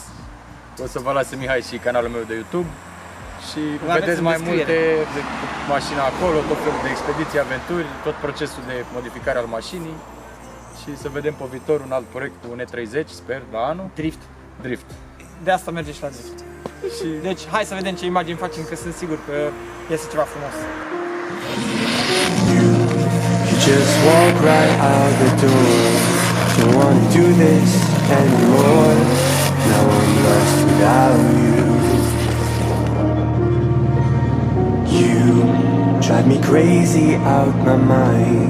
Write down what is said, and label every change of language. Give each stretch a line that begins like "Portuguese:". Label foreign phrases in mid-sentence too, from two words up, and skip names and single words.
Romanian: O să vă lase Mihai și canalul meu de YouTube și vedeți mai multe de mașina acolo, tot felul de expediții, aventuri, tot procesul de modificare al mașinii. Și să vedem pe viitor un alt proiect cu un E30, sper, la anul. Drift. De asta merge și la drift. Deci hai să vedem ce imagini facem, că sunt sigur că iese ceva frumos.
English: You just walk right out the door. Don't wanna do this anymore. Now I'm lost without you. You drive me crazy out my mind.